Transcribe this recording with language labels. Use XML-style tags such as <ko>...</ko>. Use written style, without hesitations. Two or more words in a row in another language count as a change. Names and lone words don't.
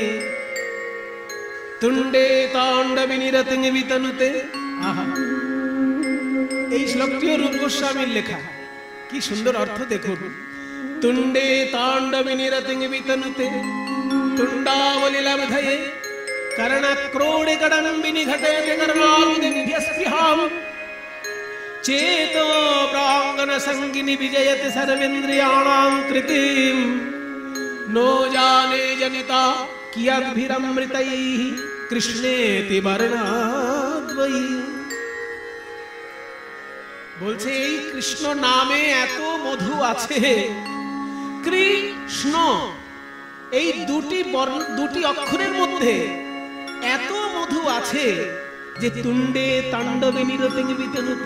<sa>তুণ্ডে তাণ্ডবে নিরতিং বিতনুতে।</sa> <bn>আহা, এই শ্লোকটিও রূপ গোস্বামীর লেখা, কি সুন্দর অর্থ দেখুন।</bn> <sa>তুণ্ডে তাণ্ডবে নিরতিং বিতনুতে, তুণ্ডাবলি লব্ধয়ে कर्णक्रोडे कडम्बिनि घटयति कर्माग्निभ्यस्पृहाम् चेतो प्राङ्गण संगिनि विजयति सर्वेन्द्रियाणां कृतिम् नो जाने जनिता कियद्भिरमृतैः कृष्णेति वर्णाद्वयि।</sa> <bn>বলছে এই কৃষ্ণ নামে এত মধু আছে। কৃষ্ণ এই দুটি অক্ষরের মধ্যে এত মধু আছে যে</bn> <sa>তুণ্ডে তাণ্ডবে নিরতে বিতনুতে।</sa>